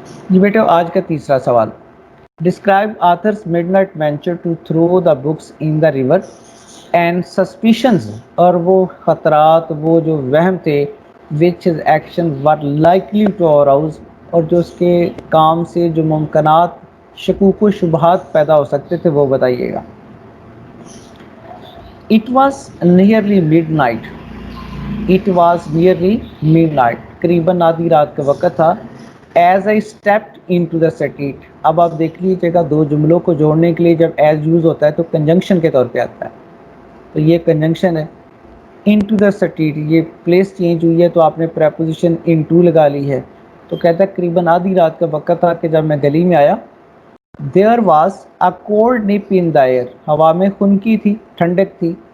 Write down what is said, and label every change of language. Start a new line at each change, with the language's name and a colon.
Urdu: یہ بیٹا آج کا تیسرا سوال،
English: describe author's midnight venture to throw the books in the river and suspicions,
Urdu: اور وہ خطرات، وہ جو وہم تھے
English: which his action were likely to arouse،
Urdu: اور جو اس کے کام سے جو ممکنات شکوک و شبہات پیدا ہو سکتے تھے وہ بتائیے گا.
English: It was nearly midnight. It was nearly midnight.
Urdu: قریباً آدھی رات کا وقت تھا.
English: As I stepped into the street.
Urdu: اب آپ دیکھ لیجیے گا دو جملوں کو جوڑنے کے لیے جب ایز یوز ہوتا ہے تو کنجنکشن کے طور پہ آتا ہے، تو یہ کنجنکشن ہے.
English: into the street,
Urdu: یہ پلیس چینج ہوئی ہے تو آپ نے پریپوزیشن انٹو لگا لی ہے. تو کہتا ہے قریباً آدھی رات کا وقت تھا کہ جب میں گلی میں آیا.
English: there was a cold nip in the air,
Urdu: ہوا میں خنکی تھی، ٹھنڈک تھی.